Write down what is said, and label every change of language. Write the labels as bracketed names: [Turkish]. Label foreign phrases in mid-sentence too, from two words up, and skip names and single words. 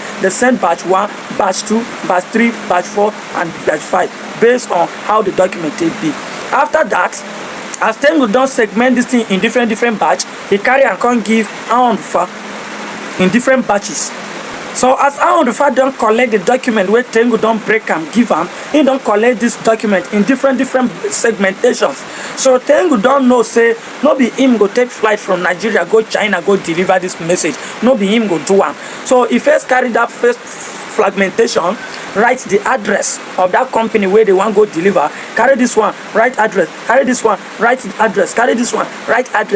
[Nigerian Pidgin] They send batch 1, batch 2, batch 3, batch 4, and batch 5, based on how the document take be. After that, as Tengu don't segment this thing in different batch, he carry and can give for in different batches. So as Aondufa don't collect the document where Tengu don't break am give am, he don't collect this document in different segmentations. So Tengu don't know say no be him go take flight from Nigeria go China go deliver this message. No be him go do am. So he first carry that first fragmentation, write the address of that company where they want go deliver, carry this one, write address, carry this one, write address, carry this one, write address.